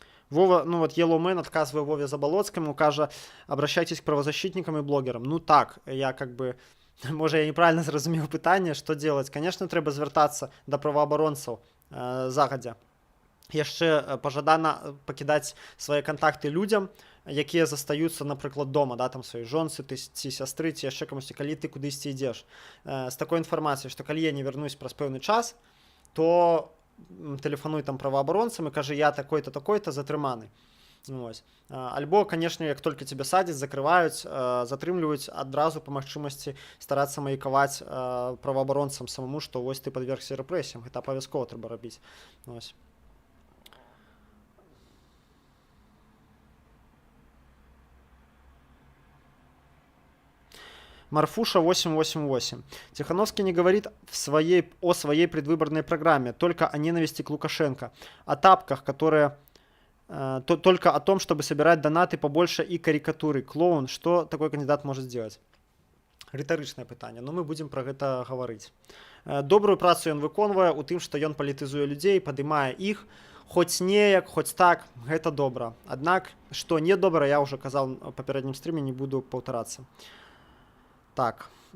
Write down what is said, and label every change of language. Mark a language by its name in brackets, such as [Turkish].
[Russian] Вова, ну вот Yellow Man отказывая Вове Заболоцкому, кажа, обращайтесь к правозащитникам и блогерам. Ну так, я как бы, может, я неправильно зразумеў пытанне, что делать? [Belarusian] Конечно, трэба звяртацца да праваабаронцаў загадзя. Яшчэ пажадана пакідаць свае кантакты людзям, якія застаюцца, напрыклад, дома, да, там сваёй жонцы, ці сястры, ці яшчэ камусьці, калі ты кудысьці ідзеш. З такой інфармацыяй, што калі я не вярнусь праз пэўны час, то тэлефануй там праваабаронцам і кажы, я такой-то, такой-то затрыманы. Ось. Альбо, конечно, як толькі цябе садзяць, закрываюць, затрымліваюць, адразу па магчымасці старацца маякаваць праваабаронцам самому, што вось ты падвергся рэпрэсіям. Гэта абавязкова трэба рабіць. Ось. Марфуша 888. [Russian] Тихановский не говорит о своей предвыборной программе, только о ненависти к Лукашенко, о тапках, которые... только о том, чтобы собирать донаты побольше и карикатуры. Клоун, что такой кандидат может сделать? [Belarusian] Рытарычнае пытанне, но мы будем про гэта гаварыць. Добрую працу ён выконвае у тым, што ён палітызуе людзей, падымае іх, хоць неяк, хоць так, гэта добра. Аднак, што не добра, я ўжо казаў у папярэднім стрыме, не буду паўтарацца. Так,